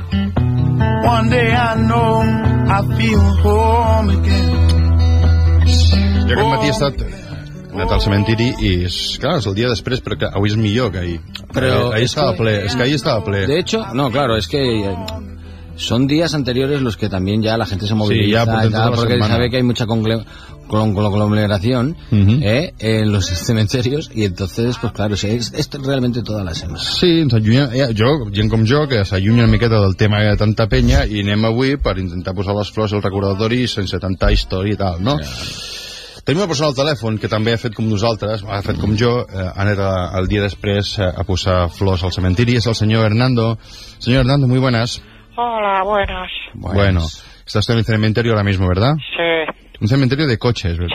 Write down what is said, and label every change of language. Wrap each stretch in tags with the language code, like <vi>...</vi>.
<en>One day I know I feel home again.</en> <ca>Jo aquest matí he estat... He anat al cementiri i, és, clar, és el dia després, però que avui és millor que ahir. Però ahir estava ple, és que ahir estava ple.</ca> <es>De hecho, no, claro, es que son días anteriores los que también ya la gente se moviliza. Sí, ya, por ya porque semana. Sabe que hay mucha conglomeración en los cementerios y entonces, pues claro, es realmente toda la semana.</es> <ca>Sí, ens allunyen, jo, gent com jo, que s'allunyen una miqueta del tema de tanta penya i anem avui per intentar posar les flors al recordatori sense tanta història i tal, no? Sí. Tenim una persona al telèfon que també ha fet com nosaltres, ha fet com jo, ha anat el dia després a posar flors al cementiri, és el senyor Hernando.</ca> <es>Senyor Hernando, muy buenas. Hola, buenas. Bueno, estás en el cementerio ahora mismo, ¿verdad? Sí. Un cementerio de coches, ¿verdad?</es>